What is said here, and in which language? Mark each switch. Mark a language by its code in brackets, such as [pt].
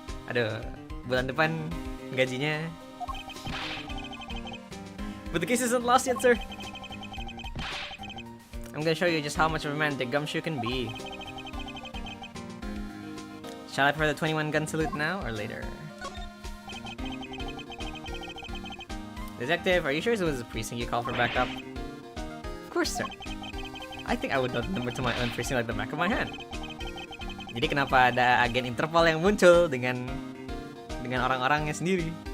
[id] Aduh, bulan depan gajinya. [en] But the case isn't lost yet, sir. I'm gonna show you just how much of a man Dick Gumshoe can be. Shall I prepare the 21 gun salute now or later? Detective, are you sure it was the precinct you called for backup? Of course, sir. I think I would know the number to my own precinct like the back of my hand. [id] Jadi kenapa ada agen Interpol yang muncul dengan orang-orangnya sendiri?